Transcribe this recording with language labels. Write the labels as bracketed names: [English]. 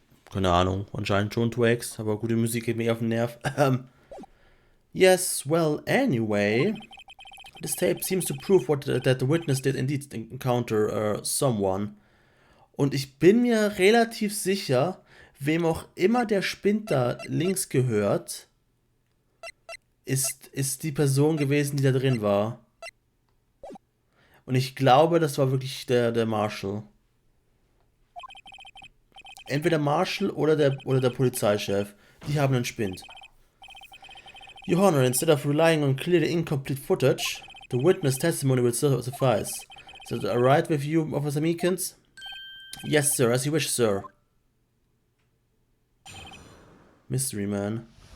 [German] Keine Ahnung, anscheinend schon Twax, aber gute Musik geht mir auf den Nerv. [English] Yes, well, anyway. This tape seems to prove that the witness did indeed encounter someone. [German] Und ich bin mir relativ sicher, wem auch immer der Spind da links gehört, ist die Person gewesen, die da drin war. Und ich glaube, das war wirklich der Marshall. Entweder Marshall oder der Polizeichef. Die haben einen Spind. [English] Your Honor, instead of relying on clearly incomplete footage, the witness testimony will suffice. Is that alright with you, Officer Meekins? Yes, sir, as you wish, sir. Mystery Man.